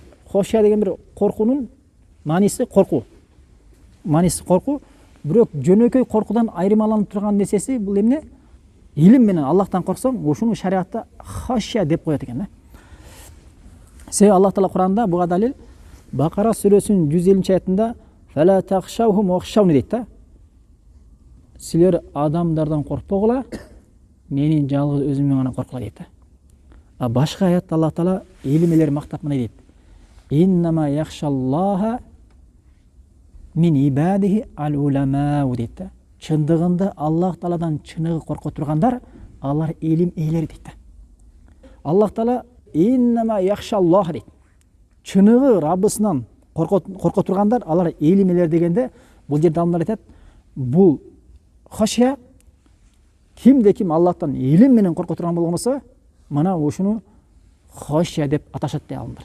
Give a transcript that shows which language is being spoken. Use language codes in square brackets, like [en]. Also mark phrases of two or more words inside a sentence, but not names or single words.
[ky] Хашия деген бир коркуунун мааниси коркуу. Мааниси коркуу. Бирок жөнөкөй коркуудан айырмаланып турган нерсеси бул эмне? Илим менен Аллахтан корксоң, ошону шариатта хашия деп коет экен да. Себеби Аллах Таала Куранда буга далил Бакара сүрөсүнүн 150-аятында [ar] "فلا تخشوهم واخشوني" [ky] дейт да. Силер адамдардан коркпогула, менин жалгыз өзүмдөн гана коркула дейт да. А башка аятта Аллах Таала илимелер мактап мына дейт: [ar] "إنما يخشى الله من عباده العلماء" дейт да. [ky] Чындыгында Аллах Тааладан чыныгы корко тургандар алар илим ээлери дейт да. Аллах Таала [ar] إنما يخشى الله [ky] дейт. Чыныгы Раббысынан корко тургандар алар илим ээлери дегенде бул жерде адамдар айтат, бул хашия кимде ким Аллахтан илим менен корко турган болгон болсо, мына ушуну хашия деп аташат дейт адамдар.